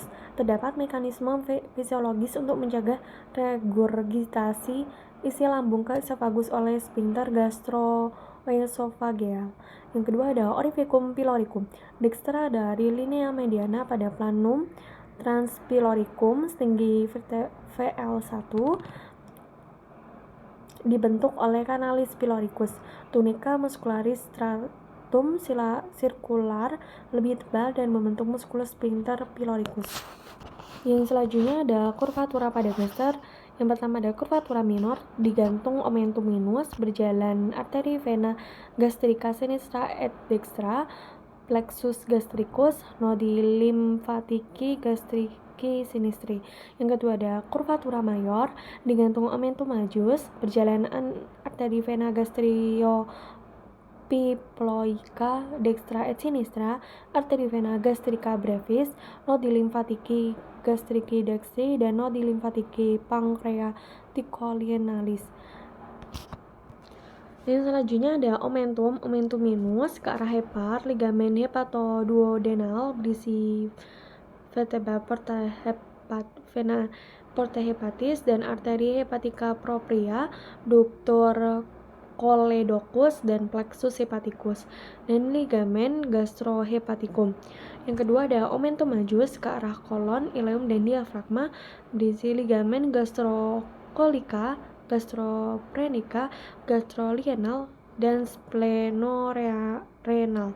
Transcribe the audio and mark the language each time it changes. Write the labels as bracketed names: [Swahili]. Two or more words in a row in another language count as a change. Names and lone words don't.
[Indonesian] Terdapat mekanisme fisiologis untuk mencegah regurgitasi isi lambung ke esofagus oleh sphincter gastroesophageal. Yang kedua ada [Latin] orificum pyloricum. [Indonesian] Dexter dari [Latin] linea mediana [Indonesian] pada [Latin] planum transpyloricum [Indonesian] setinggi VL1, dibentuk oleh [Latin] canalis pyloricus. Tunica muscularis stratum [Indonesian] sirkular lebih tebal dan membentuk [Latin] musculus sphincter pyloricus. [Indonesian] Yang selanjutnya ada curvatura pada gaster. Yang pertama ada [Latin] curvatura minor, [Indonesian] digantung [Latin] omentum minus, [Indonesian] berjalan arteri vena [Latin] gastrica sinistra et dextra, plexus gastricus, nodi limfatiki gastriki sinistri. [Indonesian] Yang kedua ada [Latin] curvatura mayor, [Indonesian] digantung [Latin] omentum majus, [Indonesian] berjalan arteri vena [Latin] gastrio piploica dextra et sinistra, [Indonesian] arteri vena [Latin] gastrica brevis, nodi limfatiki gastriki dextri, [Indonesian] dan [Latin] nodi limfatiki pancreaticolienalis. [Indonesian] Yang selanjutnya ada [Latin] omentum minus [Indonesian] ke arah hepar, ligamen hepatoduodenal berisi vertebra vena [Latin] porta hepatis [Indonesian] dan arteri [Latin] hepatica propria, ductor choledocus [Indonesian] dan [Latin] plexus hepaticus, [Indonesian] dan ligamen gastrohepaticum. Yang kedua ada [Latin] omentum majus [Indonesian] ke arah kolon, ileum dan diafragma berisi ligamen gastrocolica, gastroprenica, gastrolienal, dan splenorenal.